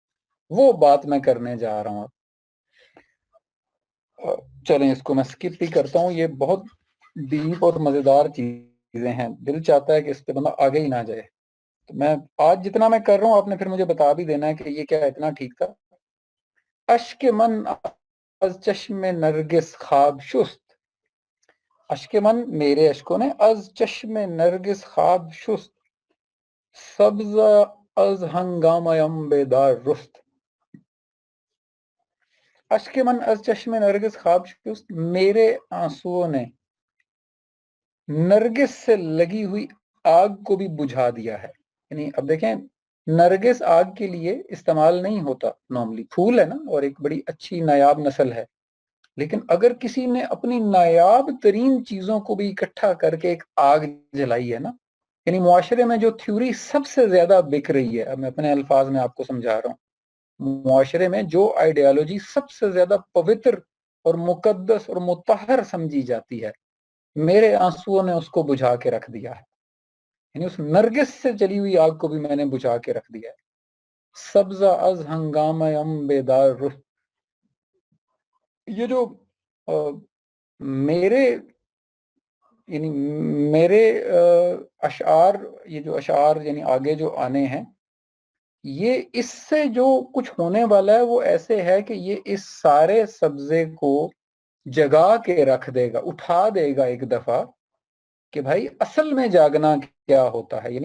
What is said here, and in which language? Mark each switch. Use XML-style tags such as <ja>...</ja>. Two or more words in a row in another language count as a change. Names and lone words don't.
<ur>وہ بات میں کرنے جا رہا ہوں. چلیں اس کو میں سکپ ہی کرتا ہوں. یہ بہت ڈیپ اور مزیدار چیزیں ہیں، دل چاہتا ہے کہ اس پہ بندہ آگے ہی نہ جائے. تو میں آج جتنا میں کر رہا ہوں آپ نے پھر مجھے بتا بھی دینا ہے کہ یہ کیا اتنا ٹھیک تھا.</ur> <fa>اشک من از چشم نرگس خواب شست. اشک من،</fa> <ur>میرے اشکوں نے،</ur> <fa>از چشم نرگس خواب شست، سبز از ہنگامہ بیدار رست. اشک من از چشم نرگس خواب شست،</fa> <ur>میرے آنسوؤں نے نرگس سے لگی ہوئی آگ کو بھی بجھا دیا ہے. یعنی اب دیکھیں نرگس آگ کے لیے استعمال نہیں ہوتا نارملی، پھول ہے نا اور ایک بڑی اچھی نایاب نسل ہے، لیکن اگر کسی نے اپنی نایاب ترین چیزوں کو بھی اکٹھا کر کے ایک آگ جلائی ہے نا، یعنی معاشرے میں جو تھیوری سب سے زیادہ بک رہی ہے، اب میں اپنے الفاظ میں آپ کو سمجھا رہا ہوں، معاشرے میں جو آئیڈیالوجی سب سے زیادہ پوتر اور مقدس اور مطہر سمجھی جاتی ہے، میرے آنسوؤں نے اس کو بجھا کے رکھ دیا ہے، یعنی اس نرگس سے جلی ہوئی آگ کو بھی میں نے بجھا کے رکھ دیا ہے.</ur> <fa>سبزہ از ہنگام بیدار رست,</fa> <ur>یہ جو میرے یعنی میرے اشعار، یہ جو اشعار یعنی آگے جو آنے ہیں، یہ اس سے جو کچھ ہونے والا ہے وہ ایسے ہے کہ یہ اس سارے سبزے کو جگا کے رکھ دے گا، اٹھا دے گا ایک دفعہ، کہ بھائی اصل میں جاگنا کیا ہوتا ہے.</ur>